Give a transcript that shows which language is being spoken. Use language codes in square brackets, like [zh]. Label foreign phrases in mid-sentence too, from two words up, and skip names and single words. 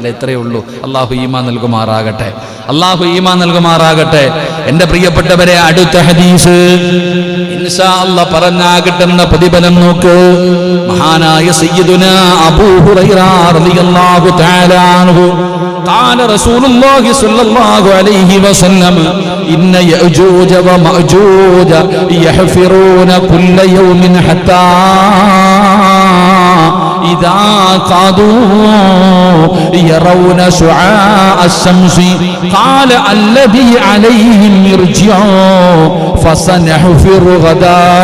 [ml] ഇത്രയേ ഉള്ളൂ. അള്ളാഹു ഈമാൻ നൽകുമാറാകട്ടെ. അള്ളാഹു ഈമാൻ നൽകുമാറാകട്ടെ. എൻ്റെ പ്രിയപ്പെട്ടവരെ, അടുത്ത ഹദീസ് [ar] إن شاء الله [ml] പറഞ്ഞാൽ കിട്ടുന്ന പ്രതിഫലം നോക്ക്. [ar] മഹാനായ سيدنا أبو هريرة رضي الله تعالى عنه قال رسول الله صلى الله عليه وسلم إن يأجوج ومأجوج يحفرون كل يوم حتى إذا قادوا يرون شعاع الشمس قال الذي عليهم يرجعوا فسنحفر غدا